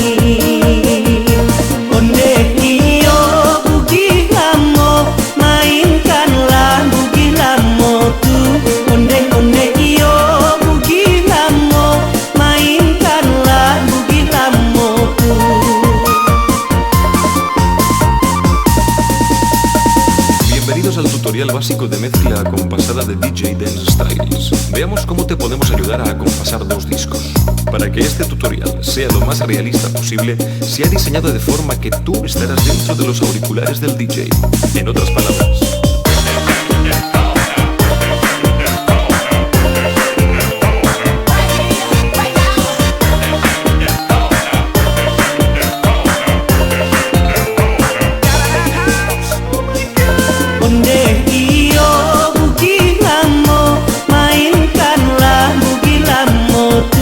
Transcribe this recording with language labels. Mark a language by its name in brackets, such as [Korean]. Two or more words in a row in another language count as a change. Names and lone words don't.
[Minangkabau] Onde iyo bugi lamo, mainkanlah bugi lamo tu. Onde iyo bugi lamo, mainkanlah bugi lamo tu. [Spanish] Bienvenidos al tutorial básico de mezcla acompasada de DJ Dance Styles. Veamos cómo te podemos ayudar a acompasar dos discos. Para que este tutorial sea lo más realista posible, se ha diseñado de forma que tú estarás dentro de los auriculares del DJ. En otras palabras, [Minangkabau] Onde iyo bugi lamo, mainkanlah bugi lamo tu.